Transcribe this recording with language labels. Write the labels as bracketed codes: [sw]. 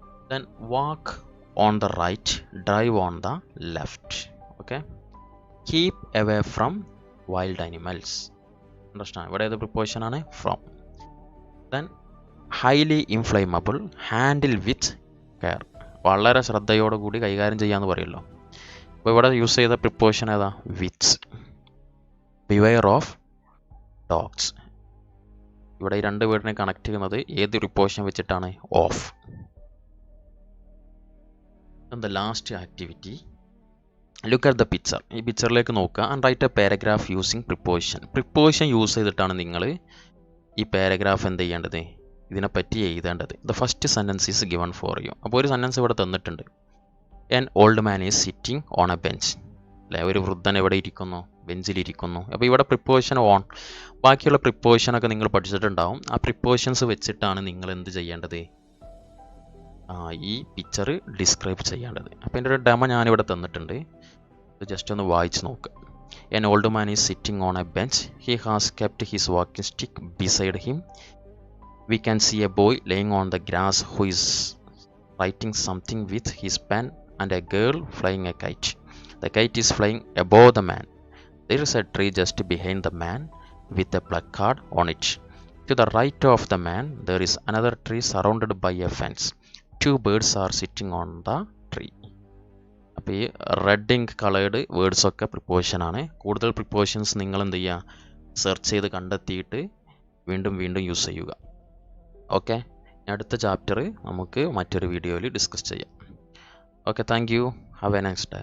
[en] Then walk on the right, drive on the left. Okay, keep away from wild animals. Understand? What is the preposition ആണ് from. Then highly inflammable, handle with care. [ml] വളരെ ശ്രദ്ധയോടുകൂടി കൈകാര്യം ചെയ്യാന്ന് പറയുമല്ലോ. അപ്പോൾ ഇവിടെ use ചെയ്ത preposition ഏതാ? വിത്ത്. [en] Beware of dogs. [ml] ഇവിടെ ഈ രണ്ട് വേർഡിനെ കണക്ട് ചെയ്യുന്നത് ഏത് പ്രിപ്പോസിഷൻ വെച്ചിട്ടാണ്? Of. [en] The last activity, look at the picture. [ml] ഈ പിക്ചറിലേക്ക് നോക്കുക [en] And write a paragraph using preposition. [ml] Preposition use ചെയ്തിട്ടാണ് നിങ്ങൾ ഈ പാരഗ്രാഫ് എന്ത് ചെയ്യേണ്ടത്? ഇതിനെപ്പറ്റി എഴുതേണ്ടത്. [en] The first sentence is given for you. [ml] അപ്പോൾ ഒരു സെൻറ്റൻസ് ഇവിടെ തന്നിട്ടുണ്ട്. [en] An old man is sitting on a bench. [ml] അല്ലെ, ഒരു വൃദ്ധൻ എവിടെ ഇരിക്കുന്നു? ബെഞ്ചിലിരിക്കുന്നു. അപ്പോൾ ഇവിടെ പ്രിപ്പോസിഷൻ ഓൺ. ബാക്കിയുള്ള പ്രിപ്പോസിഷനൊക്കെ നിങ്ങൾ പഠിച്ചിട്ടുണ്ടാവും. ആ പ്രിപ്പോസിഷൻസ് വെച്ചിട്ടാണ് നിങ്ങൾ എന്ത് ചെയ്യേണ്ടത്? ഈ പിക്ചർ ഡിസ്ക്രൈബ് ചെയ്യേണ്ടത്. അപ്പോൾ എൻ്റെ ഒരു ഡെമോ ഞാനിവിടെ തന്നിട്ടുണ്ട്. ഇത് ജസ്റ്റ് ഒന്ന് വായിച്ച് നോക്കുക. [en] An old man is sitting on a bench. He has kept his walking stick beside him. We can see a boy laying on the grass who is writing something with his pen and a girl flying a kite. The kite is flying above the man. There is a tree just behind the man with a placard on it. To the right of the man there is another tree surrounded by a fence. Two birds are sitting on the tree. [ml] അപ്പോൾ ഈ red ink coloured words ഒക്കെ preposition ആണ്. കൂടുതൽ prepositions നിങ്ങൾ എന്ത് ചെയ്യുക? Search ചെയ്ത് കണ്ടെത്തിയിട്ട് വീണ്ടും വീണ്ടും യൂസ് ചെയ്യുക. ഓക്കെ, അടുത്ത ചാപ്റ്റർ നമുക്ക് മറ്റൊരു വീഡിയോയിൽ ഡിസ്കസ് ചെയ്യാം. Okay, [en] Thank you. Have a nice time.